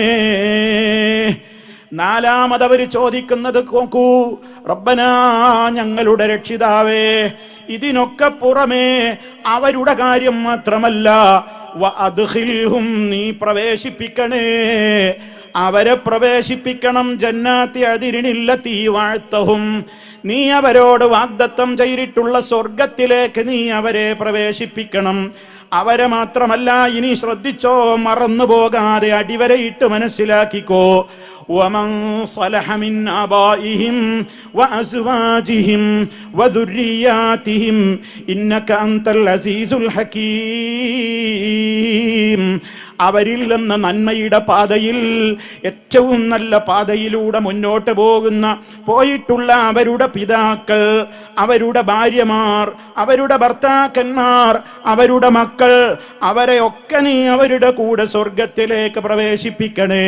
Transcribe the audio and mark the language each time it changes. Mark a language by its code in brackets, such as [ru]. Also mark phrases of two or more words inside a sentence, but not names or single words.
[ml] നാലാമതവര് ചോദിക്കുന്നത് നോക്കൂ, റബ്ബനാ, ഞങ്ങളുടെ രക്ഷിതാവേ, ഇതിനൊക്കെ പുറമേ അവരുടെ കാര്യം മാത്രമല്ല, വഅദ്ഖിൽഹും, നീ പ്രവേശിപ്പിക്കണേ, അവരെ പ്രവേശിപ്പിക്കണം. [ar] جنات عدن التي وعدتهم, [ml] നീ അവരോട് വാഗ്ദത്തം ചെയ്തിട്ടുള്ള സ്വർഗത്തിലേക്ക് നീ അവരെ പ്രവേശിപ്പിക്കണം. അവരെ മാത്രമല്ല, ഇനി ശ്രദ്ധിച്ചോ, മറന്നു പോകാതെ അടിവരയിട്ട് മനസ്സിലാക്കിക്കോ. [ar] ومن صلح من آبائهم وأزواجهم وذرياتهم إنك أنت العزيز الحكيم. [ml] അവരിൽ നിന്ന് നന്മയുടെ പാതയിൽ, ഏറ്റവും നല്ല പാതയിലൂടെ മുന്നോട്ട് പോയിട്ടുള്ള അവരുടെ പിതാക്കൾ, അവരുടെ ഭാര്യമാർ, അവരുടെ ഭർത്താക്കന്മാർ, അവരുടെ മക്കൾ, അവരെ ഒക്കെ നീ അവരുടെ കൂടെ സ്വർഗത്തിലേക്ക് പ്രവേശിപ്പിക്കണേ.